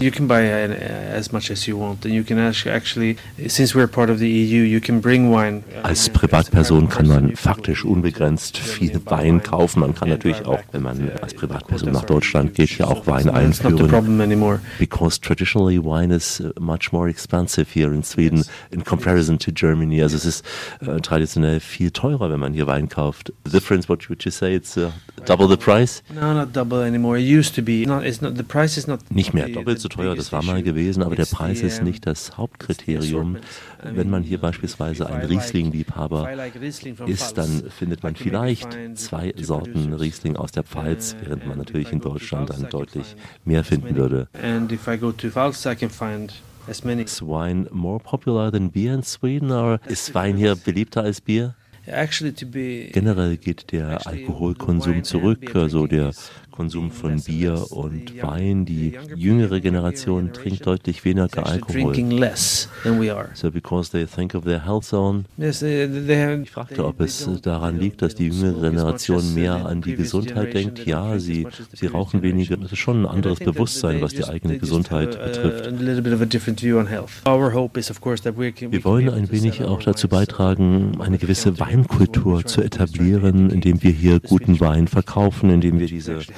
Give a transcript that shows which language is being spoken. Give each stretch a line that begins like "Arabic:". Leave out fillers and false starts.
English: You can buy as much as you want, and you can actually, since we're part of the EU, you can bring wine.
German: Als Privatperson kann man faktisch unbegrenzt viel Wein kaufen. Man kann natürlich auch, wenn man als Privatperson nach Deutschland geht, hier auch Wein einführen.
English: Because traditionally wine is much more expensive here in Sweden in comparison to Germany.
German: Also es ist traditionell viel teurer, wenn man hier Wein kauft.
English: The difference, what would you say, it's double the price? No, not double anymore. It used to be. It's not, the price is not.
German: Nicht mehr doppelt so teuer, das war mal gewesen, aber der Preis ist nicht das Hauptkriterium. Wenn man hier beispielsweise ein Riesling-Liebhaber ist, dann findet man vielleicht 2 Sorten Riesling aus der Pfalz, während man natürlich in Deutschland dann deutlich mehr finden würde.
English: Is wine more popular than beer in Sweden, or is wine here
German: beliebter als Bier? Generell geht der Alkoholkonsum zurück, also der Konsum von Bier und Wein. Die jüngere Generation trinkt deutlich weniger Alkohol.
English: So because they think of their health zone.
German: Ich fragte, ob es daran liegt, dass die jüngere Generation mehr an die Gesundheit denkt. Ja, sie rauchen weniger. Das ist schon ein anderes Bewusstsein, was die eigene Gesundheit betrifft. Wir wollen ein wenig auch dazu beitragen, eine gewisse Weinkultur zu etablieren, indem wir hier guten Wein verkaufen, indem wir diese